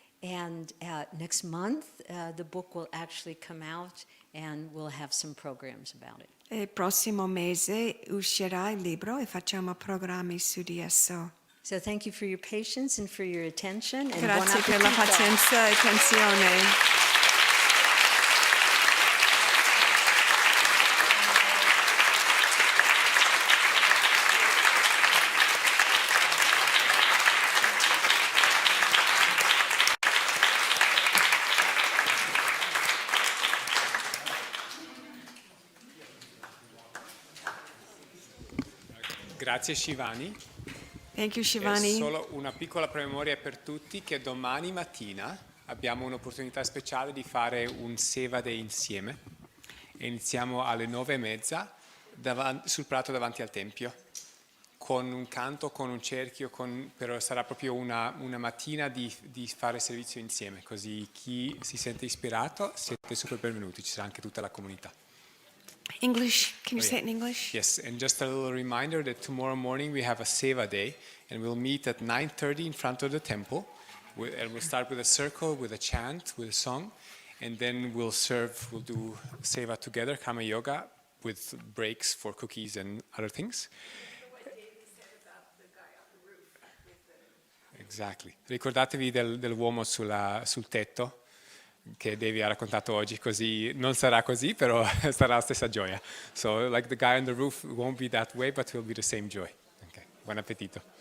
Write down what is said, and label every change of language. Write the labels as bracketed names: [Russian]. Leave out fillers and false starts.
[English] And next month, the book will actually come out and we'll have some programs about it. [Italian] E prossimo mese uscirà il libro e facciamo programmi su di esso. [English] So thank you for your patience and for your attention. And [Italian] Grazie per la buon appetito. pazienza e attenzione. Grazie Shivani. [English] Thank you, [Italian] È [English] Shivani. [Italian] solo una piccola promemoria per tutti che domani mattina abbiamo un'opportunità speciale di fare un Seva Day insieme. E iniziamo alle 9:30 sul prato davanti al Tempio, con un canto, con un cerchio, però sarà proprio una mattina di fare servizio insieme, così chi si sente ispirato siete super benvenuti, ci sarà anche tutta la comunità. [English] English, can you say it in English? Yes, and just a little reminder that tomorrow morning we have a Seva Day, and we'll meet at 9:30 in front of the temple. And we'll start with a circle, with a chant, with a song, and then we'll do Seva together, Karma Yoga, with breaks for cookies and other things. Exactly. [Italian] Ricordatevi dell'uomo sul tetto che Devi ha raccontato oggi, così non sarà così, però sarà la stessa gioia. [English] So like the guy on the roof won't be that way, but will be the same joy. Okay. [Italian] Buon appetito.